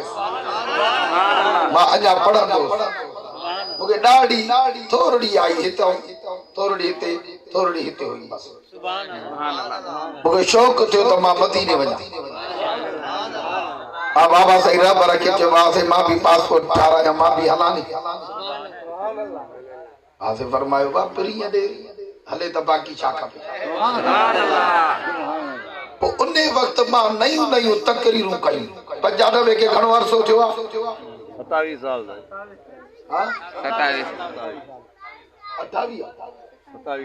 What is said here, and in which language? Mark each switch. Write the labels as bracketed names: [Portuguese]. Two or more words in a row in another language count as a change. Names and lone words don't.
[Sindhi] मां अञा पढ़ंदो मूंखे ॾाढी थोरड़ी आई हितां थोरड़ी हिते थोरड़ी हिते हुई। मूंखे शौक़ु थियो त मां मदीने वञा। मां बाबा साईं रहबर खे चयो वासे मां बि पासपोर्ट ठारायां मां बि हलां नी। वासे फरमायो बा प्रिय दे हले त बाक़ी छा खपे। उन वक्त मां नयूं नयूं तकरीरूं कयूं। 95 के घणो अरसो थियो आहे? 27 साल। हां 27 28 27